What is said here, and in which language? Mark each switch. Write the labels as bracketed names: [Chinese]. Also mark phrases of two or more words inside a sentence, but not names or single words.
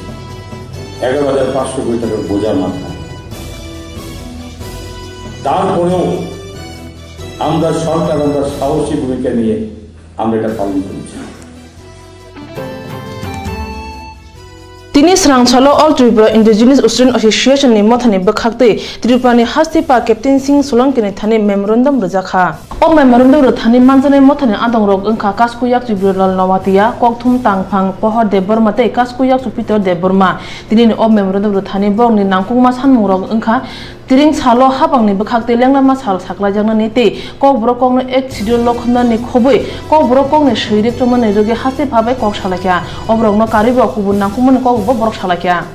[Bangla] 11,500 কোটি টাকার বোঝার মাত্রা। তারপরেও আমরা সরকার আমরা সাহসী ভূমিকা নিয়ে আমরা এটা পালন করেছি। [Kok Borok] তিনি স্রাংছালো অল ত্রিপুরা ইন্ডিজিনিয়াস স্টুডেন্ট এসোসিয়েশন नि मथानि बखाक्ते त्रिपुरानि हास्तिपा कैप्टेन सिंह सोलंकीनि थानि मेमोरेंडम रजाखा ओ मेमोरेंडम रथानि मानजानाय मथानि आदंरक अंखा कासकुयाक त्रिपुराल नवातिया ककथुम तांगफां पहर देबबर्माते कासकुयाक सुपितर देबबर्मा दिनि ओ मेमोरेंडम रथानि बरनि नांकुमा सानमुरक अंखा तिरिं सालो हाबांनि बखाक्ते लेंलामा साल साख्लाजांनानि ते कब्रकंनो एक सिडिउल लखननि खबै कब्रकंनि शैरिक चमने रगे हासे भाबै कक सालाख्या अब्रकनो कारिबो कुबुन नांकुमनि कक बरक सालाख्या